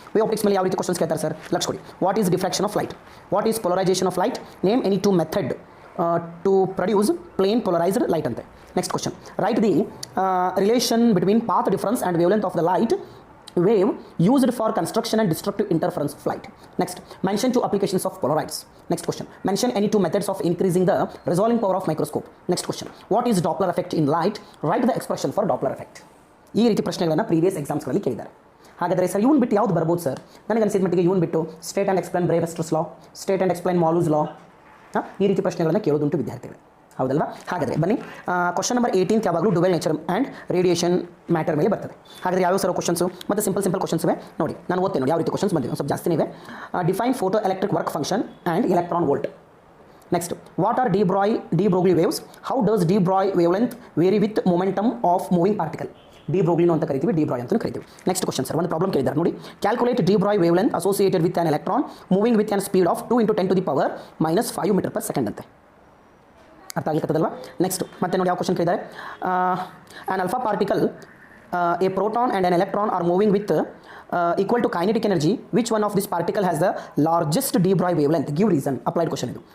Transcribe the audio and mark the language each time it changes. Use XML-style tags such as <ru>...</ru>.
<kn>Way optics ಮೇಲೆ ಯಾವ ರೀತಿ ಕ್ವಶನ್ಸ್ ಕೇಳ್ತಾರೆ ಸರ್? ಲಕ್ಷ ಕೊಡಿ.</kn> <en>what is diffraction of light, what is polarization of light, name any two method to produce plane polarized light</en> <kn>ಅಂತೆ.</kn> <en>Next question, write the relation between path difference and wavelength of the light wave used for construction and destructive interference of light. Next, mention 2 applications of polarides. Next question, mention any 2 methods of increasing the resolving power of microscope. Next question, what is Doppler effect in light, write the expression for Doppler effect.</en> <kn>ಈ ರೀತಿ ಪ್ರಶ್ನೆಗಳನ್ನು previous ಎಕ್ಸಾಮ್ಸ್ಗಳಲ್ಲಿ ಕೇಳಿದ್ದಾರೆ. ಹಾಗಾದರೆ sir ಇವನು ಬಿಟ್ಟು ಯಾವ್ದು ಬರ್ಬೋದು sir? ನನಗೆ ಅನಿಸಿದ ಮಟ್ಟಿಗೆ ಇವನು ಬಿಟ್ಟು</kn> <en>state and explain Brewster's law, state and explain Malus law,</en> <kn>ಈ ರೀತಿ ಪ್ರಶ್ನೆಗಳನ್ನು ಕೇಳೋದುಂಟು ವಿದ್ಯಾರ್ಥಿಗಳು. ಹೌದಲ್ವಾ? ಹಾಗಾದರೆ ಬನ್ನಿ, ಕ್ವಶನ್ ನಂಬರ್ 18 ಯಾವಾಗಲೂ</kn> <en>dual nature and radiation matter</en> <kn>ಮೇಲೆ ಬರ್ತದೆ. ಹಾಗಾದರೆ ಯಾವ ಸರ್ ಕ್ವಶನ್ಸು ಮತ್ತು ಸಿಂಪಲ್ ಕ್ವಶನ್ಸ್ ಇವೆ ನೋಡಿ. ನಾನು ಓದ್ತೇನೆ ನೋಡಿ ಯಾವ ರೀತಿ ಕ್ವಶನ್ಸ್ ಬಂದಿವೆ, ಸ್ವಲ್ಪ ಜಾಸ್ತಿನೇ ಇವೆ.</kn> <en>Define photo electric work function and electron volt. Next, what are de Broglie waves, how does de Broglie wavelength vary with momentum of moving particle.</en> <kn>D ಬ್ರೋಗ್ಲಿನೋ ಅಂತ ಕರಿತೀವಿ, ಡಿ ಬ್ರಾಯ್ ಅಂತ ಕರಿತೀವಿ.</kn> <en>next question sir,</en> <kn>ಒಂದು ಪ್ರಾಬ್ಲಮ್ ಕೇಳಿದ್ದಾರೆ ನೋಡಿ.</kn> <en>calculate de Broglie wavelength associated with an electron moving with an speed of 2 × 10⁻⁻5 metre per second</en> <kn>ಅಂತೆ. ಅರ್ಥ ಆಗ್ಲಿಕ್ಕತ್ತದಲ್ವಾ? Next ಮತ್ತೆ ನೋಡಿ ಯಾವ ಕ್ವಶನ್ ಕೇಳಿದ್ದಾರೆ.</kn> <en>An alpha particle a proton and an electron are moving with equal to kinetic energy, which one of this particle has the largest de Broglie wavelength, give reason. Applied question</en> <kn>ಇದು.</kn>